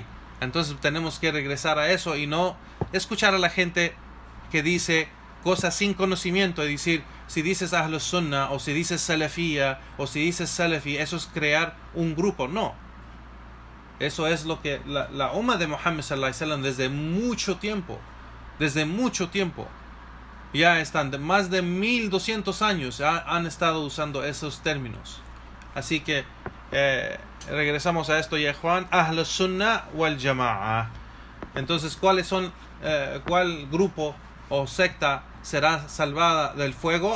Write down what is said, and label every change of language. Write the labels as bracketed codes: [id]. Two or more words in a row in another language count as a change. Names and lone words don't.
[es] Entonces tenemos que regresar a eso y no escuchar a la gente que dice cosas sin conocimiento y decir, si dices Ahlus Sunnah o si dices Salafiyya o si dices Salafi, eso es crear un grupo. No, eso es lo que la umma de Muhammad [ar] صلى الله عليه وسلم [es] desde mucho tiempo desde mucho tiempo. Ya están, de más de 1200 años han estado usando esos términos. Así que regresamos a esto, ya Juan. Ahl Sunnah wal Jama'a. Entonces, ¿cuál grupo o secta será salvada del fuego?